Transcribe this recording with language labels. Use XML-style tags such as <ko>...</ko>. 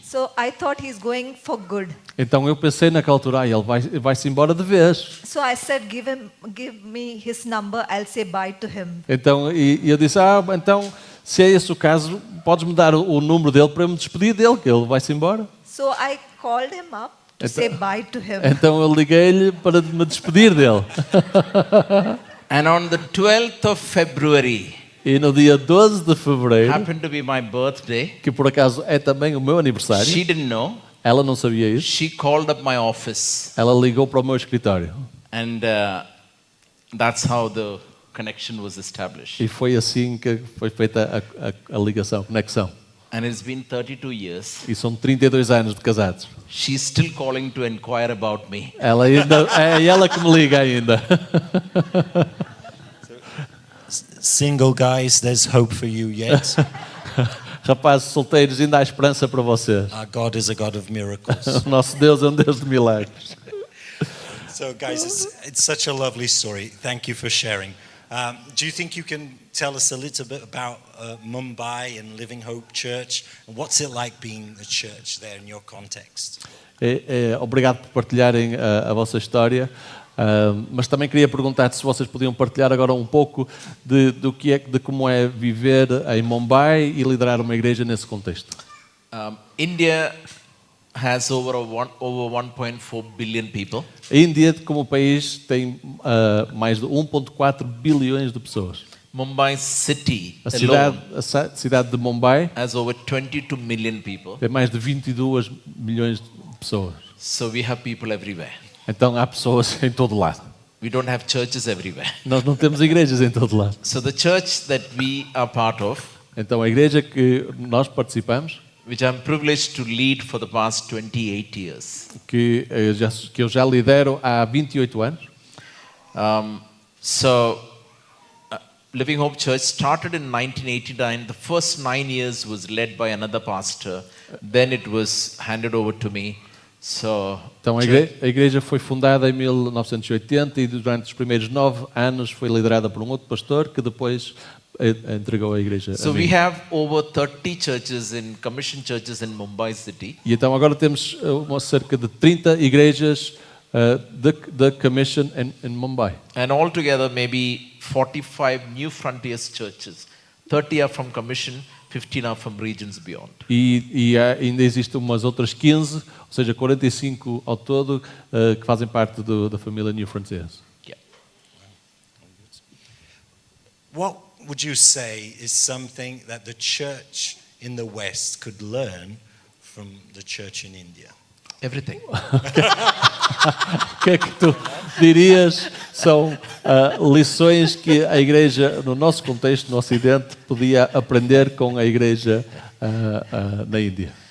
<en>So I thought he's going for good.</en> <pt>Então eu pensei naquela altura, ele vai-se embora de vez.</pt> <en>So I said, give me his number, I'll say bye to him.</en> <pt>Então, e eu disse, então, se é esse o caso, podes-me dar o número dele para eu me despedir dele, que ele vai-se embora.</pt> <en>So I called him up to say bye to him.</en> <pt>Então eu liguei-lhe para me despedir dele.</pt> <en>And on the 12th of February,</en> <pt>E no dia 12 de fevereiro,</pt> <en>happened to be my birthday.</en> <pt>que por acaso é também o meu aniversário,</pt> <en>She didn't know.</en> <pt>ela não sabia isso,</pt> <en>She called up my office,</en> <pt>ela ligou para o meu escritório.</pt> <en>and that's how the connection was established.</en> <pt>E foi assim que foi feita a ligação, a conexão.</pt> <en>And it's been 32 years.</en> <pt>E são 32 anos de casados.</pt> <en>She's still calling to inquire about me.</en> <pt>Ela ainda, é ela que me liga ainda.</pt> <en>Single guys, there's hope for you yet.</en> <pt>Rapazes solteiros, ainda há esperança para vocês.</pt> <en>Our God is a God of miracles.</en> <pt>O nosso Deus é um Deus de milagres.</pt> <en>So, guys, it's such a lovely story. Thank you for sharing. Do you think you can tell us a little bit about Mumbai and Living Hope Church? And what's it like being a church there in your context?</en> <pt>Obrigado por partilharem a vossa história. Mas também queria perguntar se vocês podiam partilhar agora um pouco de como é viver em Mumbai e liderar uma igreja nesse contexto.</pt> <en>India has over 1.4 billion people.</en> <pt>A Índia, como país, tem mais de 1,4 bilhões de pessoas.</pt> <en>Mumbai city</en> <pt>A</pt> <en>alone</en> <pt>cidade de Mumbai</pt> <en>has over 22 million people.</en> <pt>tem mais de 22 milhões de pessoas.</pt> <en>So we have people everywhere.</en> <pt>Então há pessoas em todo lado.</pt> <en>We don't have churches everywhere.</en> <pt>Nós não temos igrejas em todo lado.</pt> <en>So the church that we are part of,</en> <pt>Então a igreja que nós participamos,</pt> <en>which I'm privileged to lead for the past 28 years.</en> <pt>que eu já lidero há 28 anos,</pt> <en>Living Hope Church started in 1989. The first 9 years was led by another pastor. Then it was handed over to me.</en> <pt>então a igreja foi fundada em 1980 e durante os primeiros 9 anos foi liderada por um outro pastor que depois entregou a igreja a mim.</pt> <en>We have over 30 churches commission churches in Mumbai city.</en> <pt>E então agora temos cerca de 30 igrejas da Commission em Mumbai.</pt> <en>And altogether maybe 45 new frontiers churches. 30 are from commission, 15 are from regions beyond.</en> <pt>E ainda existem umas outras 15, ou seja, 45 ao todo, que fazem parte da família New Frontiers.</pt> <en>Yeah. what would you say is something that the church in the West could learn from the church in India? Everything.</en> <pt>O que é que tu dirias são lições que a igreja, no nosso contexto, no Ocidente, podia aprender com a igreja na Índia?</pt>